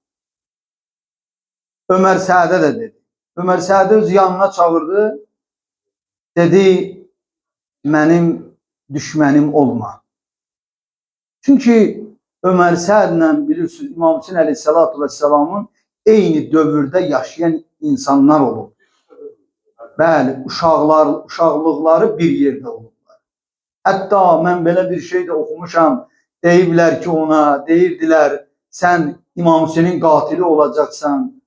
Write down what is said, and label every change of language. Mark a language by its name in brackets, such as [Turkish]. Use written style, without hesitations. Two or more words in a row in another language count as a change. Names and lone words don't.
[Turkish] Ömer Sa'de de dedi. [Azerbaijani] Ömer Sa'de öz yanına çağırdı. Dedi, benim düşmənim olma. Çünkü Ömer Sa'dlə bilirsiniz, İmam Hüseyin Aleyhissalatu vesselamın eyni dövrdə yaşayan insanlar olub. Bəli, uşaqlıqları bir yerdə olublar. Hətta mən belə bir şey də oxumuşam. Deyiblər ki ona, deyirdilər, sən İmam Hüseynin qatili olacaqsan.